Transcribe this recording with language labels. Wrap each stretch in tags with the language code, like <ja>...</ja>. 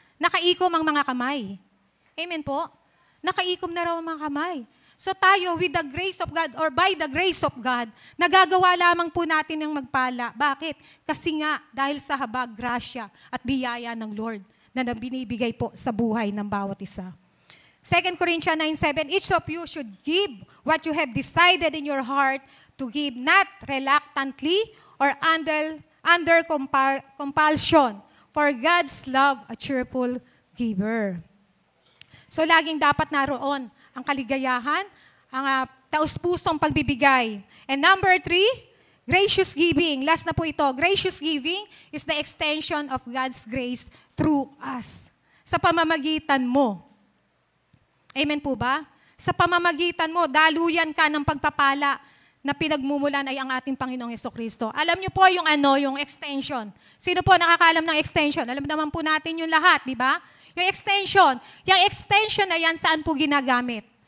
<tl>Nakaikom ang mga kamay. Amen po? Nakaikom na raw ang mga kamay. So tayo,</tl> <en>with the grace of God,</en> <tl>or by the grace of God, nagagawa lamang po natin ang magpala. Bakit? Kasi nga, dahil sa habag, grasya, at biyaya ng Lord, na binibigay po sa buhay ng bawat isa.</tl> <en>2 Corinthians 9:7, each of you should give what you have decided in your heart to give, not reluctantly or under compulsion, for God's love a cheerful giver.</en> <tl>So laging dapat naroon ang kaligayahan, ang taus-pusong pagbibigay.</tl> <en>And number 3, gracious giving. Last</en> <tl>na po ito,</tl> <en>gracious giving is the extension of God's grace through us.</en> <tl>Sa pamamagitan mo. Amen po ba? Sa pamamagitan mo, daluyan ka ng pagpapala na pinagmumulan ay ang ating Panginoong Jesucristo. Alam niyo po yung extension. Sino po nakakaalam ng extension? Alam naman po natin yung lahat, di ba? Yung extension na yan, saan po ginagamit?</tl>